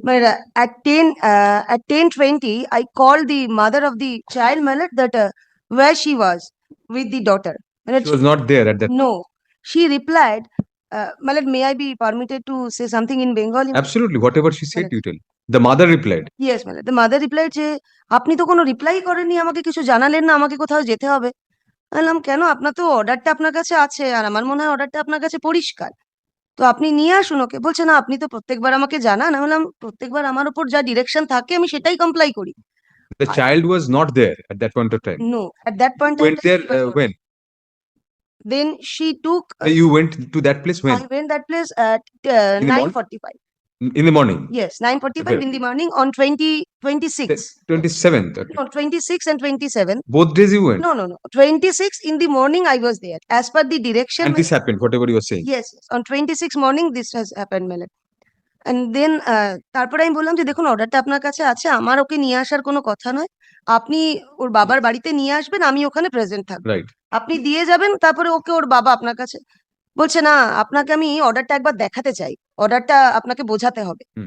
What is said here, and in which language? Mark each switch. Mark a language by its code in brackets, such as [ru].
[en] But at 10:20, I called the mother of the child, madam, that where she was with the daughter. She was not there at that. No. She replied, madam, may I be permitted to say something in Bengali? Absolutely. Whatever she said, you tell. The mother replied. Yes, madam. The mother replied [bn] যে আপনি তো কোনো reply করেননি, আমাকে কিছু জানালেন না, আমাকে কোথাও যেতে হবে। বললাম কেন, আপনার তো অর্ডারটা আপনার কাছে আছে, আর আমার মনে হয় অর্ডারটা আপনার কাছে পরিষ্কার, তো আপনি নিয়ে আসুন ওকে। বলছে না, আপনি তো প্রত্যেকবার আমাকে জানান। আমি বললাম প্রত্যেকবার আমার উপর যা ডিরেকশন থাকে আমি সেটাই কমপ্লাই করি। [en] The child was not there at that point of time. No, at that point Went there when? Then she took... You went to that place when? I went that place at 9:45. In the morning? Yes, 9:45 in the morning on 26. 27th. Okay. No, 26 and 27. Both days you went? No. 26 in the morning I was there. As per the direction. And this happened, whatever you were saying? Yes. On 26 morning this has happened, Melon. And then [bn] তারপরে আমি বললাম যে দেখুন অর্ডারটা আপনার কাছে আছে, আমার ওকে নিয়ে আসার কোনো কথা নয়, আপনি ওর বাবার বাড়িতে নিয়ে আসবেন, আমি ওখানে প্রেজেন্ট থাকবো, আপনি দিয়ে যাবেন, তারপরে ওকে ওর বাবা আপনার কাছে। বলছে না, আপনাকে আমি অর্ডারটা একবার দেখাতে চাই, অর্ডারটা আপনাকে বোঝাতে হবে।